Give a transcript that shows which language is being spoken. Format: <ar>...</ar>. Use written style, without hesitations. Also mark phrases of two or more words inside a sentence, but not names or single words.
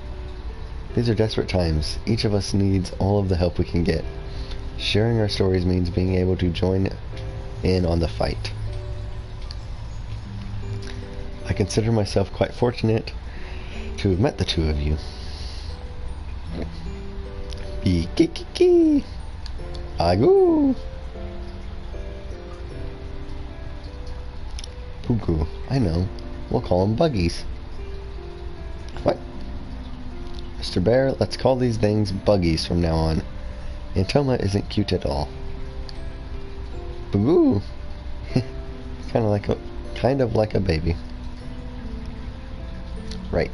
<en>These are desperate times. Each of us needs all of the help we can get. Sharing our stories means being able to join in on the fight. I consider myself quite fortunate to have met the two of you. Be-ki-ki-ki! Agoo! Puku, I know. We'll call them buggies. What? Mr. Bear, let's call these things buggies from now on. Entoma isn't cute at all. Boo! kind of like a baby. Right.</en>